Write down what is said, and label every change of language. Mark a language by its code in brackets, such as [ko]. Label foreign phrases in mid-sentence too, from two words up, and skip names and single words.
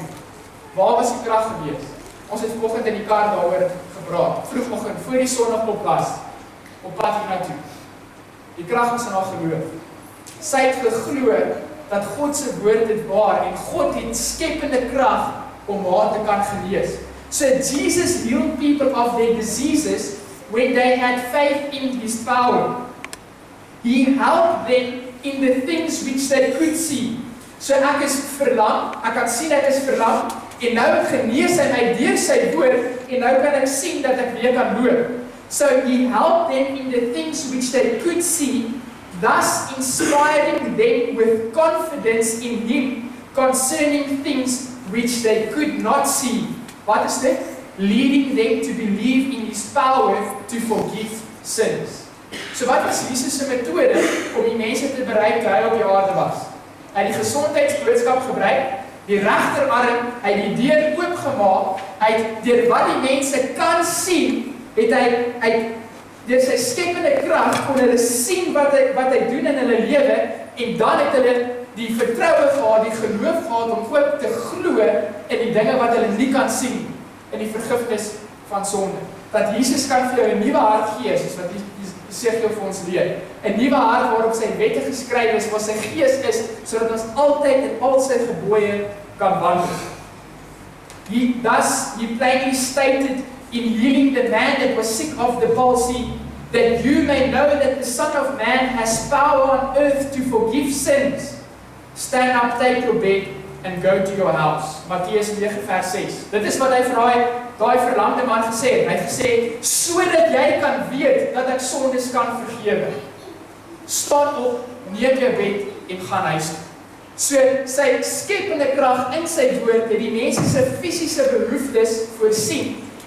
[af] Waar was die krag gewees? Ons het vanoggend in die kar daaroor gepraat, vroegoggend, voor die sonnig was, op pad hiernatoe. Die krag was in haar geloof. Sy het geglo dat God se woord dit waar, en God het skepende krag om haar te kan genees. [en] So Jesus healed people of their diseases when they had faith in his power. He helped them in the things which they could see. [af] So ek is verlam, ek kan sien ek is verlam, en nou genees hy my deur sy woord, en nou kan ek sien dat ek weer kan loop. [en] So he helped them in the things which they could see, thus inspiring them with confidence in him concerning things which they could not see. [af] Wat is dit? [en] Leading them to believe in his power to forgive sins. [af] So wat was Jesus se metode om die mense te bereik toe hy op die aarde was? Hy het die gesondheidsboodskap gebruik, die regterarm, hy het die deur oopgemaak, hy het deur wat die mense kan sien, het hy deur sy skepende krag kon hulle sien wat hy doen in hulle lewe, en dan het hulle die vertroue gehad, die geloof gehad om ook te glo in die dinge wat hulle nie kan sien, in die vergifnis van sonde. Dat Jesus kan vir jou 'n nuwe hart gee, soos wat Esegiel vir ons leer. 'n Nuwe hart waarop sy wette geskryf is, waar sy gees is, sodat ons altyd in al sy gebooie kan wandel. [en] He plainly stated in healing the man that was sick of the palsy, that you may know that the Son of Man has power on earth to forgive sins. Stand up, take your bed, and go to your house. [af] Matteus 9 vers 6. Dit is wat hy vir daai verlamde man gesê het. Hy het gesê, sodat jy kan weet dat ek sondes kan vergewe. Staan op, neem jou bed en gaan huis toe. So sy skepende krag in sy woord het die mense se fisiese behoeftes voorsien.